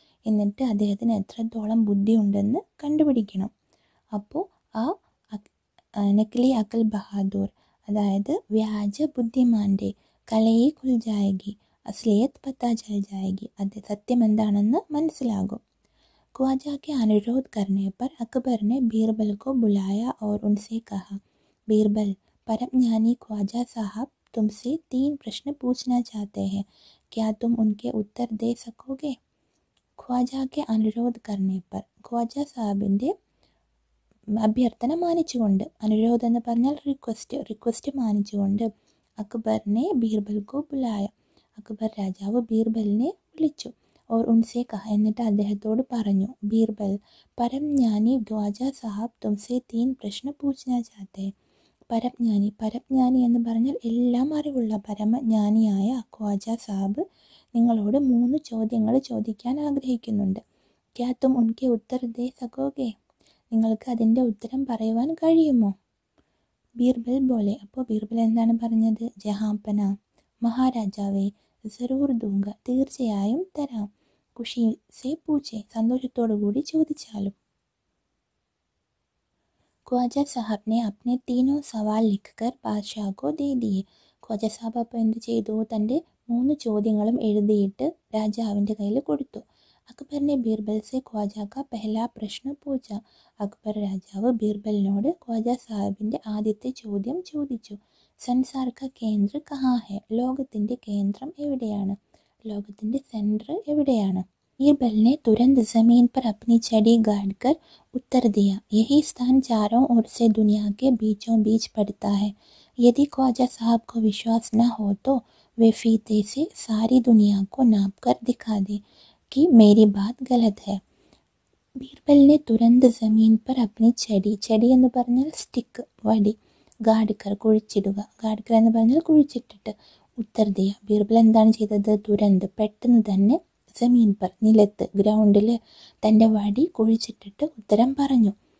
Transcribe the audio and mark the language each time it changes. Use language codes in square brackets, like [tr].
[ml] എന്നിട്ട് അദ്ദേഹത്തിന് എത്രത്തോളം ബുദ്ധിയുണ്ടെന്ന് കണ്ടുപിടിക്കണം. അപ്പോൾ ആ [hi] നഖ്ലി അഖിൽ ബഹാദൂർ, [ml] അതായത് വ്യാജ ബുദ്ധിമാൻ്റെ [hi] കലയെ ഖുൽ ജായകി, അസ്ലിയത്ത് പത്താ ചൽ ജായകി, [ml] അത് സത്യം എന്താണെന്ന് മനസ്സിലാകും. [hi] ख्वाजा के अनुरोध करने पर अकबर ने बीरबल को बुलाया और उनसे कहा, बीरबल, परमज्ञानी ख्वाजा साहब तुमसे 3 प्रश्न पूछना चाहते हैं. क्या तुम उनके उत्तर दे सकोगे? ख्वाजा के अनुरोध करने पर, [ml] ख्वाജ സാഹിബിൻ്റെ അഭ്യർത്ഥന മാനിച്ചുകൊണ്ട്, അനുരോധ എന്ന് പറഞ്ഞാൽ റിക്വസ്റ്റ് മാനിച്ചുകൊണ്ട്, [hi] അക്ബറിനെ ബീർബൽക്കോ ബുലായ, [ml] അക്ബർ രാജാവ് ബീർബലിനെ വിളിച്ചു. [hi] और उनसे कहा, [ml] എന്നിട്ട് അദ്ദേഹത്തോട് പറഞ്ഞു, [hi] ബീർബൽ, പരംജ്ഞാനി ഖ്വാജ സാഹബ് തുംസെ 3 പ്രശ്ന പൂച്ഛനാ ചാഹത്തെ. [ml] പരംജ്ഞാനി എന്ന് പറഞ്ഞാൽ എല്ലാം അറിവുള്ള പരമജ്ഞാനിയായ ഖ്വാജ സാഹബ് നിങ്ങളോട് 3 ചോദ്യങ്ങൾ ചോദിക്കാൻ ആഗ്രഹിക്കുന്നുണ്ട്. [hi] ക്യാ തും ഉൻകെ ഉത്തർ ദേ സകോഗെ. [ml] നിങ്ങൾക്ക് അതിൻ്റെ ഉത്തരം പറയുവാൻ കഴിയുമോ? [hi] ബീർബൽ ബോലെ. [ml] അപ്പോൾ ബീർബൽ എന്താണ് പറഞ്ഞത്? ജഹാംപന, മഹാരാജാവേ, [hi] ജറൂർ ദൂങ്ക, [ml] തീർച്ചയായും തരാം. [hi] ഖുഷി സേ പൂച്ചെ, [ml] സന്തോഷത്തോടു കൂടി ചോദിച്ചാലും. [hi] ഖ്വാജ സാഹബ് ने अपने तीनों सवाल लिखकर बादशाह को दे दिए. [ml] ഖ്വാജ സാഹബ് അപ്പോൾ എന്ത് ചെയ്തു? തൻ്റെ 3 ചോദ്യങ്ങളും എഴുതിയിട്ട് രാജാവിൻ്റെ കയ്യിൽ കൊടുത്തു. [hi] അക്ബർ ने बीरबल से ख्वाजा का पहला प्रश्न पूछा. [ml] അക്ബർ രാജാവ് ബീർബലിനോട് ഖ്വാജ സാഹിബിൻ്റെ ആദ്യത്തെ ചോദ്യം ചോദിച്ചു. [hi] संसार का केंद्र कहाँ है. [ml] ലോകത്തിൻ്റെ കേന്ദ്രം എവിടെയാണ്? ലോകത്തിൻ്റെ സെൻറ്റർ എവിടെയാണ്? [hi] बीरबल ने तुरंत ज़मीन पर अपनी छड़ी गाड़ कर उत्तर दिया, यही स्थान चारों ओर से दुनिया के बीचों बीच पड़ता है. यदि ख्वाजा साहब को विश्वास न हो तो वे फीते से सारी दुनिया को नाप कर दिखा दे कि मेरी बात गलत है. बीरबल ने तुरंत ज़मीन पर अपनी छड़ी [ml] എന്ന് പറഞ്ഞാൽ സ്റ്റിക്ക്, വടി, ഗാഡ്കർ കുഴിച്ചിടുക, ഗാഡ്കർ എന്ന് പറഞ്ഞാൽ കുഴിച്ചിട്ടിട്ട്, [hi] ഉത്തർ ദിയ. [ml] ബീർബൽ എന്താണ് ചെയ്തത്? തുരന്ത്, പെട്ടെന്ന് തന്നെ, [hi] ജമീൻ പർ, [ml] നിലത്ത്, ഗ്രൗണ്ടിൽ തൻ്റെ വടി കുഴിച്ചിട്ടിട്ട് ഉത്തരം പറഞ്ഞു.